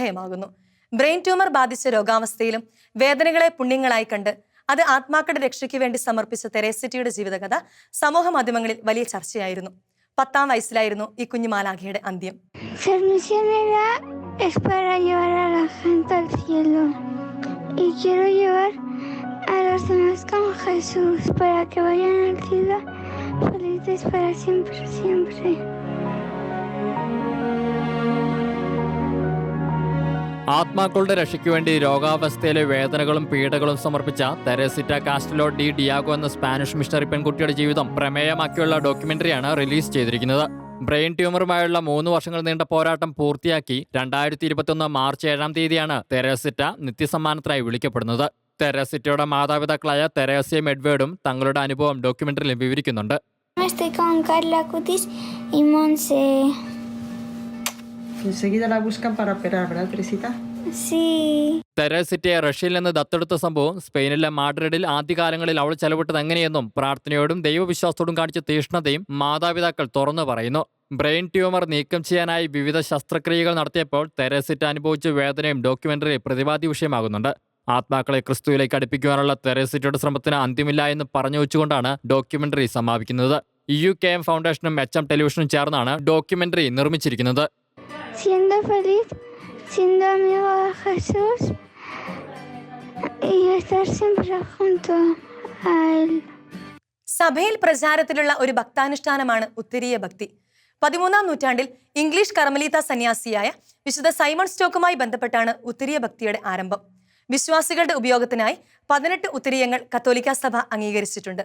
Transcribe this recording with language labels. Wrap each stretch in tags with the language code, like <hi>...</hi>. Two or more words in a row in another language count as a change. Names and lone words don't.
<en>brain tumor</en> <ml>ബാധിച്ച രോഗാവസ്ഥയിലും വേദനകളെ പുണ്യങ്ങളായി കണ്ട് അത് ആത്മാക്കളുടെ രക്ഷയ്ക്ക് വേണ്ടി സമർപ്പിച്ച തെരേസിറ്റയുടെ ജീവിതകഥ സമൂഹ മാധ്യമങ്ങളിൽ വലിയ ചർച്ചയായിരുന്നു. 10ാം വയസ്സിലായിരുന്നു ഈ കുഞ്ഞുമാലാഖയുടെ അന്ത്യം.</ml> <es>Ser misionera es para llevar a la gente al cielo. Y quiero llevar a los demás con Jesús para que vayan al cielo felices para siempre, siempre.</es> <ml>ആത്മാക്കളുടെ രക്ഷയ്ക്ക് വേണ്ടി രോഗാവസ്ഥയിലെ വേദനകളും പീഡകളും സമർപ്പിച്ച തെരേസിറ്റ കാസ്റ്റലോ ഡി ഡിയാഗോ എന്ന സ്പാനിഷ് മിഷണറി പെൺകുട്ടിയുടെ ജീവിതം പ്രമേയമാക്കിയുള്ള ഡോക്യുമെന്ററിയാണ് റിലീസ് ചെയ്തിരിക്കുന്നത്. ബ്രെയിൻ ട്യൂമറുമായുള്ള 3 വർഷങ്ങൾ നീണ്ട പോരാട്ടം പൂർത്തിയാക്കി 2021 മാർച്ച് 7-ാം തീയതിയാണ് തെരേസിറ്റ നിത്യസമ്മാനത്തിനായി വിളിക്കപ്പെടുന്നത്. തെരേസിറ്റയുടെ മാതാപിതാക്കളായ തെരേസയും എഡ്വേർഡും തങ്ങളുടെ അനുഭവം ഡോക്യുമെന്ററിയിൽ വിവരിക്കുന്നുണ്ട്.</ml> <es>Estoy con Carla Cutis y Monse. Enseguida la buscan para operar, ¿verdad, Teresita? Sí.</es> <ml>തെരേസിറ്റയെ റഷ്യയിൽ നിന്ന് ദത്തെടുത്ത സംഭവം സ്പെയിനിലെ മാഡ്രിഡിൽ ആദ്യകാലങ്ങളിൽ അവൾ ചെലവിട്ടത് എങ്ങനെയെന്നും പ്രാർത്ഥനയോടും ദൈവവിശ്വാസത്തോടും കാണിച്ച തീഷ്ണതയും മാതാപിതാക്കൾ തുറന്നു പറയുന്നു.</ml> <en>brain tumor</en> <ml>നീക്കം ചെയ്യാനായി വിവിധ ശസ്ത്രക്രിയകൾ നടത്തിയപ്പോൾ തെരേസിറ്റ അനുഭവിച്ച വേദനയും ഡോക്യുമെന്ററി പ്രതിപാദ്യ വിഷയമാകുന്നുണ്ട്. ആത്മാക്കളെ ക്രിസ്തുവിലേക്ക് അടുപ്പിക്കുവാനുള്ള തെരേസിറ്റയുടെ ശ്രമത്തിന് അന്ത്യമില്ല എന്ന് പറഞ്ഞു വെച്ചുകൊണ്ടാണ് ഡോക്യുമെന്ററി സമാപിക്കുന്നത്. UKM ഫൗണ്ടേഷനും HM ടെലിവിഷനും ചേർന്നാണ് ഡോക്യുമെന്ററി നിർമ്മിച്ചിരിക്കുന്നത്.</ml> <es>Siendo feliz, siendo amigo de Jesús y estar siempre junto a Él.</es> <ml>സഭയിൽ പ്രചാരത്തിലുള്ള ഒരു ഭക്താനുഷ്ഠാനമാണ് ഉത്തരീയ ഭക്തി. 13ാം നൂറ്റാണ്ടിൽ ഇംഗ്ലീഷ് കർമ്മലീത്ത സന്യാസിയായ വിശുദ്ധ സൈമൺ സ്റ്റോക്കുമായി ബന്ധപ്പെട്ടാണ് ഉത്തരീയ ഭക്തിയുടെ ആരംഭം. വിശ്വാസികളുടെ ഉപയോഗത്തിനായി 18 ഉത്തരീയങ്ങൾ കത്തോലിക്ക സഭ അംഗീകരിച്ചിട്ടുണ്ട്.</ml>